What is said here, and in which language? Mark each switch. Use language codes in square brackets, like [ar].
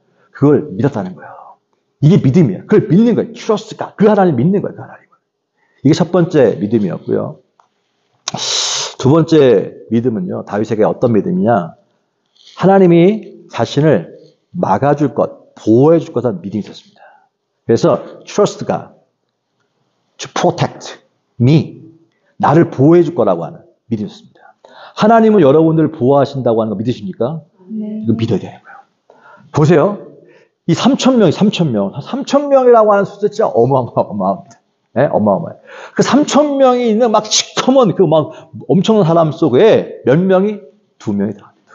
[ko] 그걸 믿었다는 거예요. 이게 믿음이에요. 그걸 믿는 거예요. 트러스트가. 그 하나님을 믿는 거예요. 그 하나님을. 이게 첫 번째 믿음이었고요. 두 번째 믿음은요. 다윗에게 어떤 믿음이냐. 하나님이 자신을 막아줄 것, 보호해줄 것이라는 믿음이 있었습니다. 그래서 [en] trust God to protect me. [ko] 나를 보호해줄 거라고 하는 믿음이었습니다. 하나님은 여러분들을 보호하신다고 하는 거 믿으십니까? 네. 이거 믿어야 되는 거예요. 보세요. 이 3,000명이 3,000명. 3,000명이라고 하는 숫자 진짜 어마어마합니다. 네? 어마어마해요. 그 3,000명이 있는 막 시커먼 그 막 엄청난 사람 속에 몇 명이? 2명이 들어갑니다.